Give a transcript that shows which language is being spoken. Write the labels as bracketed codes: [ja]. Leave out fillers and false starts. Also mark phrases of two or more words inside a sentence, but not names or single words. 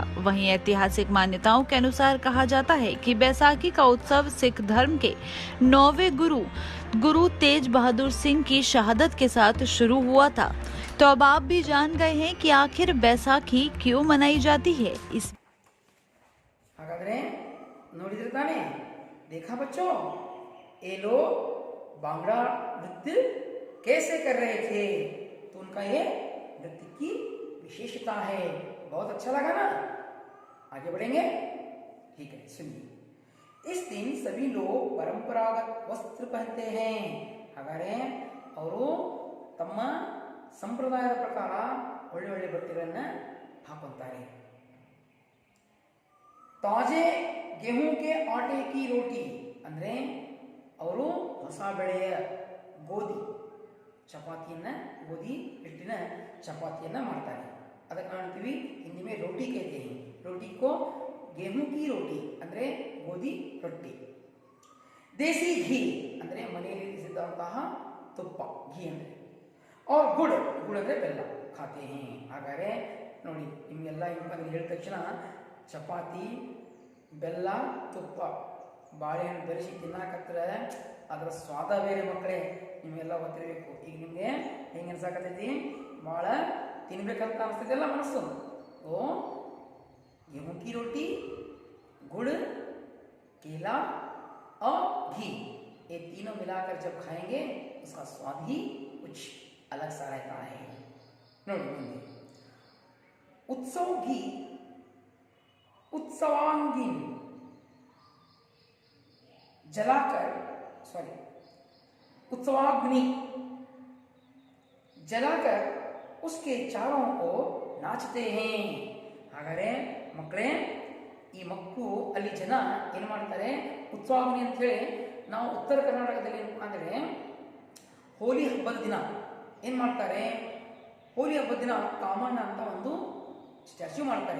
[hi] वहीं ऐतिहासिक मान्यताओं के अनुसार कहा जाता है कि बैसाखी का उत्सव सिख धर्म के 9वें गुरु तेज बहादुर सिंह की शहादत के साथ शुरू हुआ था. तो अब आप भी जान गए हैं कि आखिर बैसाखी क्यों मनाई जाती है. इस [kn] ನೋಡಿದ್ರೆ ತಾನೆ, [hi] देखा बच्चों, ये लोग बांग्ड़ा नृत्य कैसे कर रहे थे, तो उनका ये नृत्य की विशेषता है. बहुत अच्छा लगा ना. आगे बढ़ेंगे, ठीक है, सुनिए. इस दिन सभी लोग परंपरागत वस्त्र पहनते हैं. [kn] ಹಾಗಾದ್ರೆ ಅವರು ತಮ್ಮ ಸಂಪ್ರದಾಯದ ಪ್ರಕಾರ ಒಳ್ಳೆ ಒಳ್ಳೆ ಬಟ್ಟೆಗಳನ್ನು ಹಾಕೊಂತಾರೆ. [hi] ताज़े गेहूं के आटे की रोटी [kn] ಅಂದ್ರೆ ಅವರು ಹೊಸ ಬೆಳೆಯ ಗೋಧಿ ಚಪಾತಿಯನ್ನ ಗೋಧಿ ಹಿಟ್ಟಿನ ಚಪಾತಿಯನ್ನ ಮಾಡ್ತಾರೆ. ಅದಕ್ಕೆ ಕಾಣ್ತೀವಿ ಹಿಂದಿ [hi] में रोटी कहते हैं. रोटी को गेहूं की रोटी [kn] ಅಂದ್ರೆ ಗೋಧಿ ರೊಟ್ಟಿ. [hi] देसी घी [kn] ಅಂದ್ರೆ ಮನೆಯಲ್ಲಿ ಸಿದ್ಧವಾದಂತಹ ತುಪ್ಪ, घी ಅಂದ್ರೆ. [hi] और गुड़ गुड़ [kn] ಅಂದರೆ ಬೆಲ್ಲ [hi] खाते हैं. [kn] ಹಾಗಾದರೆ ನೋಡಿ ನಿಮಗೆಲ್ಲ ಏನಪ್ಪ ಅಂದ್ರೆ ಹೇಳಿದ ತಕ್ಷಣ ಚಪಾತಿ ಬೆಲ್ಲ ತುಪ್ಪ ಬಾಳೆಹಣ್ಣು ಬೆರೆಸಿ ತಿನ್ನಕತ್ರ ಅದರ ಸ್ವಾದ ಬೇರೆ ಮಕ್ಕಳೇ, ನಿಮಗೆಲ್ಲ ಗೊತ್ತಿರಬೇಕು. ಈಗ ನಿಮಗೆ ಹೆಂಗೆ ಅನ್ಸಾಕತ್ತೈತಿ, ಭಾಳ ತಿನ್ಬೇಕಂತ ಅನಿಸ್ತೈತಿಲ್ಲ ಮನಸ್ಸು. [hi] ಓ गेहूं की रोटी, गुड़, केला और घी, ये तीनों मिलाकर जब खाएंगे उसका स्वाद ही कुछ अलग सा रहता है. नोडिए उत्सव घी उत्सवांगीन जलाकर उत्सवाग्नि जलाकर उसके चारों ओर नाचते हैं. [kn] ಹಾಗಾದರೆ ಮಕ್ಕಳೇ, ಈ ಮಕ್ಕಳು ಅಲ್ಲಿ ಜನ ಏನು ಮಾಡ್ತಾರೆ, ಉತ್ಸವಾಗ್ನಿ ಅಂಥೇಳಿ ನಾವು ಉತ್ತರ ಕರ್ನಾಟಕದಲ್ಲಿ ಏನಪ್ಪ ಅಂದರೆ ಹೋಲಿ ಹಬ್ಬದ ದಿನ ಏನು ಮಾಡ್ತಾರೆ, ಹೋಲಿ ಹಬ್ಬದ ದಿನ ಕಾಮಣ್ಣ ಅಂತ ಒಂದು ಸ್ಟ್ಯಾಚ್ಯೂ ಮಾಡ್ತಾರೆ.